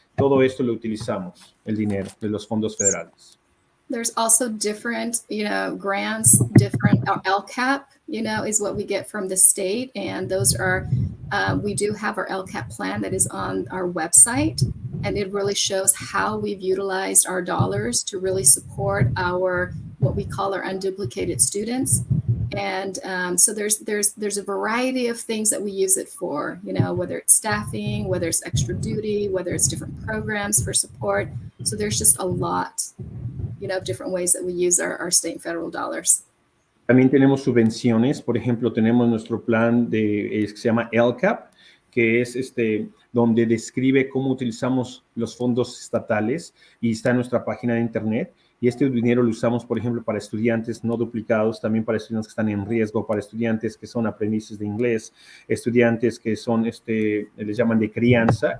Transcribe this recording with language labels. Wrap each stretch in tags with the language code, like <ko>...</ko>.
<es>Todo esto lo utilizamos, el dinero de los fondos federales.</es> <en>There's also different, grants, different LCAP, is what we get from the state. And those are, we do have our LCAP plan that is on our website. And it really shows how we've utilized our dollars to really support what we call our unduplicated students. And so there's a variety of things that we use it for, whether it's staffing, whether it's extra duty, whether it's different programs for support. So there's just a lot, of different ways that we use our state and federal dollars.</en> <es>También tenemos subvenciones. Por ejemplo, tenemos nuestro plan que se llama LCAP, que es donde describe cómo utilizamos los fondos estatales y está en nuestra página de internet. Y este dinero lo usamos, por ejemplo, para estudiantes no duplicados, también para estudiantes que están en riesgo, para estudiantes que son aprendices de inglés, estudiantes que son, les llaman de crianza.</es>